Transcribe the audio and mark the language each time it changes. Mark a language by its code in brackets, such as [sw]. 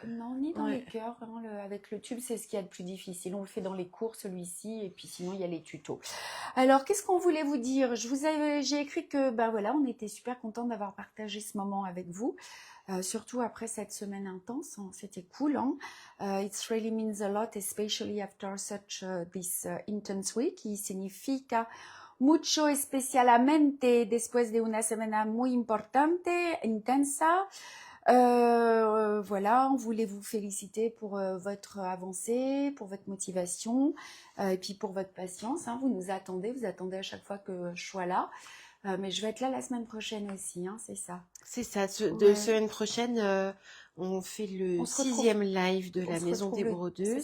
[fr] Non, ni dans les cœurs. Hein, avec le tube, c'est ce qu'il y a de plus difficile. On le fait dans les cours, celui-ci, et puis sinon, il y a les tutos. Alors, qu'est-ce qu'on voulait vous dire? J'ai écrit que, voilà, on était super contents d'avoir partagé ce moment avec vous. Surtout après cette semaine intense, hein, c'était cool. Hein. [en] It really means a lot, especially after such this intense week. [es] Qui significa mucho especialmente después de una semana muy importante, intensa. [fr] Voilà, on voulait vous féliciter pour votre avancée, pour votre motivation et puis pour votre patience. Hein. Vous attendez à chaque fois que je sois là. Mais je vais être là la semaine prochaine aussi, hein, c'est ça. C'est ça, de semaine prochaine, on fait le 6e live de la Maison des Brodeuses